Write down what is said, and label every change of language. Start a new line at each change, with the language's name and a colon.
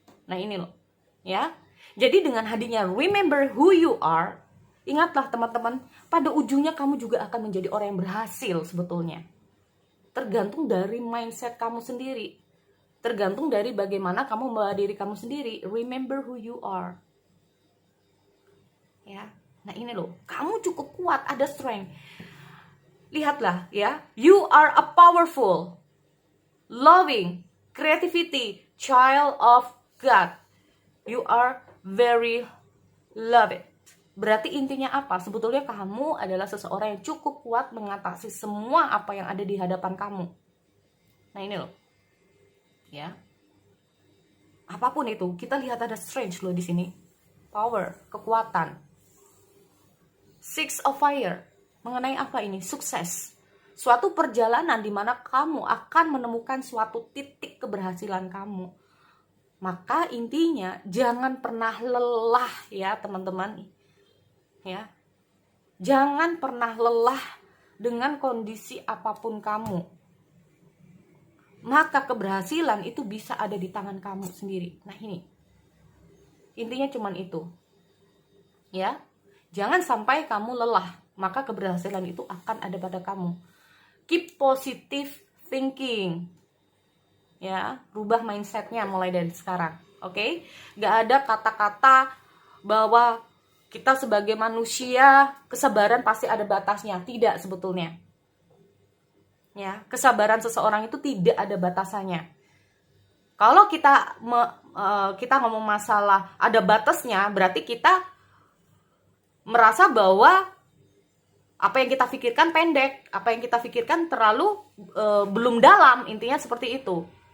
Indonesian: Nah ini loh, ya. Jadi dengan hadirnya
English: remember who you are,
Indonesian: ingatlah teman-teman, pada ujungnya kamu juga akan menjadi orang yang berhasil sebetulnya. Tergantung dari mindset kamu sendiri. Tergantung dari bagaimana kamu membawa diri kamu sendiri.
English: Remember who you are.
Indonesian: Ya. Nah ini loh, kamu cukup kuat, ada strength. Lihatlah ya,
English: you are a powerful, loving, creativity, child of God. You are very loved.
Indonesian: Berarti intinya apa? Sebetulnya kamu adalah seseorang yang cukup kuat mengatasi semua apa yang ada di hadapan kamu. Nah ini loh. Ya. Apapun itu, kita lihat ada strength loh di sini. Power, kekuatan. Six of Fire. Mengenai apa ini? Sukses. Suatu perjalanan di mana kamu akan menemukan suatu titik keberhasilan kamu. Maka intinya jangan pernah lelah ya teman-teman. Ya. Jangan pernah lelah dengan kondisi apapun kamu. Maka keberhasilan itu bisa ada di tangan kamu sendiri. Nah ini. Intinya cuman itu. Ya. Jangan sampai kamu lelah. Maka keberhasilan itu akan ada pada kamu.
English: Keep positive thinking.
Indonesian: Ya, rubah mindsetnya mulai dari sekarang. Oke? Gak ada kata-kata bahwa kita sebagai manusia kesabaran pasti ada batasnya. Tidak sebetulnya. Ya, kesabaran seseorang itu tidak ada batasannya. Kalau kita ngomong masalah ada batasnya, berarti kita merasa bahwa apa yang kita pikirkan pendek, apa yang kita pikirkan terlalu belum dalam, intinya seperti itu.